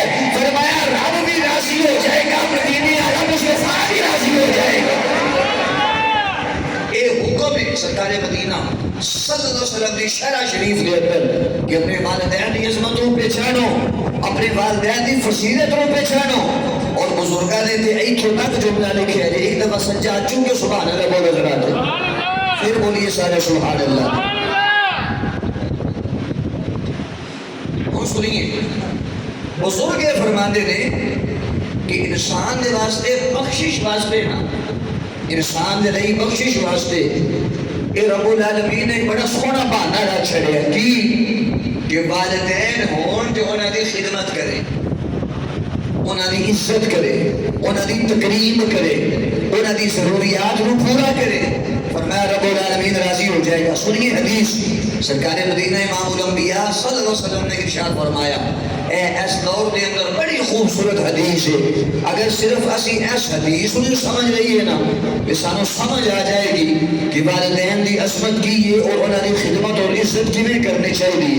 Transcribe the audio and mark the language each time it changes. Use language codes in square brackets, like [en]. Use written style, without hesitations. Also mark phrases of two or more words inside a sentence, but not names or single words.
[ur] فرمایا رب بھی راضی ہو جائے گا, مدینے والا مصطفیٰ بھی راضی ہو جائے گا. اے حکم ہے سرکار مدینہ [ar] صلی اللہ علیہ وسلم [ur] کی شرع شریف کے اندر کہ اپنے والدین کی عظمت کو پہچانو, اپنے والدین کی فضیلت کو پہچانو. [pa] اور بزرگاں نے تے ایتھوں تک جملہ لکھا ہے ایک دفعہ سجاد چونکہ [ar] سبحان اللہ [pa] بولو ذرا تے پھر بولیے سارے [ar] سبحان اللہ. [pa] اور سنیے بزرگ فرماتے نے کہ انسان دے واسطے بخشش واسطے نا انسان دے لئی بخشش واسطے اے [ar] رب العالمین [pa] نے بڑا سونا بہانہ رکھ چھڑیا کہ والدین ہون جو انہاں دی خدمت کرے, انہاں دی عزت کرے, انہاں دی تکریم کرے, انہاں دی ضروریات کو پورا کرے. [ur] فرمایا [ar] رب العالمین [ur] راضی ہو جائے گا. سنیے حدیث سرکار مدینہ امام الانبیاء [ar] صلی اللہ علیہ وسلم [ur] نے ارشاد فرمایا اس دور کے اندر بڑی خوبصورت حدیث ہے. [pa] اگر صرف اسی اس حدیث کو سمجھ رہی ہے نا کہ سانو سمجھ آ جائے گی کہ والدین دی عظمت کی ہے اور انہاں دی خدمت اور عزت کیویں کرنی چاہیے.